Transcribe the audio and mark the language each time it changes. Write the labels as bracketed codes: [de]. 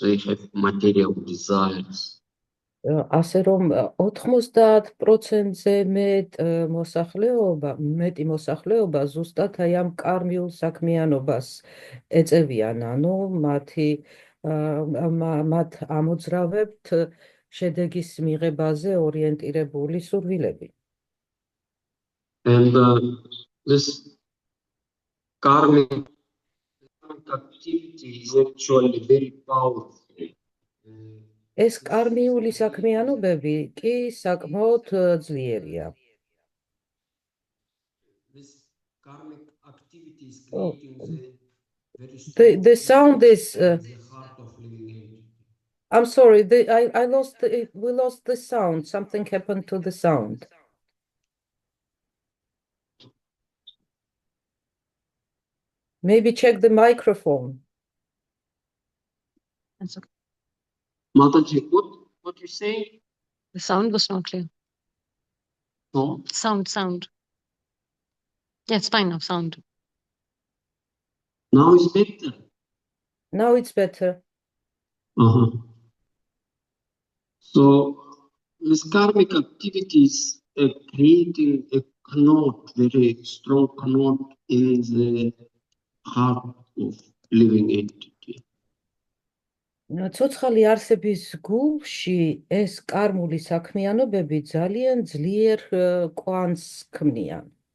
[en] They have material desires. [ka] ასე რომ 90%-ზე მეტი მოსახლეობა ზუსტად აი ამ კარმიულ საქმიანობას ეწევიან, ანუ მათ ამოძრავებთ შედეგის მიღებაზე ორიენტირებული სურვილები. [en] And this karmic activity is actually very powerful. [ka] ეს კარმიული საქმიანობები კი საკმაოდ ძლიერია. [en] This karmic activity is creating the very The sound is the heart of living entity. I'm sorry, we lost the sound. Something happened to the sound. Maybe check the microphone. That's okay. Mataji, what you say? The sound was not clear. No? Sound. Yeah, it's fine now, sound. Now it's better. Now it's better. So this karmic activity is creating a knot, very strong knot in the heart of living entity. [ka] ცოცხალი არსების გულში ეს კარმული საქმიანობები ძალიან ძლიერ კვანძს ქმნიან.